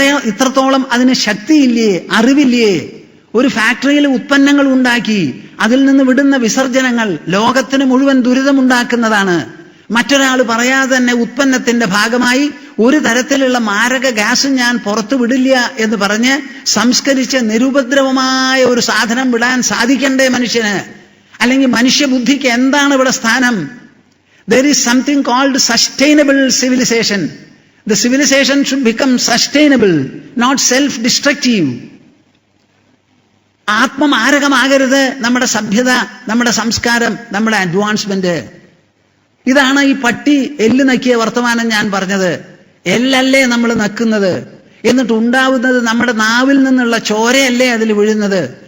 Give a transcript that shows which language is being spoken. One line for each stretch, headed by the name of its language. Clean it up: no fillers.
Malayalam: ഇത്രത്തോളം അതിന് ശക്തിയില്ലേ, അറിവില്ലേ? ഒരു ഫാക്ടറിയിൽ ഉത്പന്നങ്ങൾ ഉണ്ടാക്കി അതിൽ നിന്ന് വിടുന്ന വിസർജനങ്ങൾ ലോകത്തിന് മുഴുവൻ ദുരിതമുണ്ടാക്കുന്നതാണ്. മറ്റൊരാൾ പറയാതെ തന്നെ ഉത്പന്നത്തിന്റെ ഭാഗമായി ഒരു തരത്തിലുള്ള മാരക ഗ്യാസും ഞാൻ പുറത്തു വിടില്ല എന്ന് പറഞ്ഞ് സംസ്കരിച്ച് നിരുപദ്രവമായ ഒരു സാധനം വിടാൻ സാധിക്കണ്ടേ മനുഷ്യന്? അല്ലെങ്കിൽ മനുഷ്യബുദ്ധിക്ക് എന്താണ് ഇവിടെ സ്ഥാനം?
English: There is something called sustainable civilization. The civilization should become sustainable, not self-destructive.
Malayalam: ആത്മമാരകമാകരുത് നമ്മുടെ സഭ്യത, നമ്മുടെ സംസ്കാരം, നമ്മുടെ അഡ്വാൻസ്മെന്റ്. ഇതാണ് ഈ പട്ടി എല്ല് നക്കിയ വർത്തമാനം ഞാൻ പറഞ്ഞത്. എല്ലല്ലേ നമ്മൾ നക്കുന്നത്? എന്നിട്ട് ഉണ്ടാവുന്നത് നമ്മുടെ നാവിൽ നിന്നുള്ള ചോരയല്ലേ അതിൽ വീഴുന്നത്?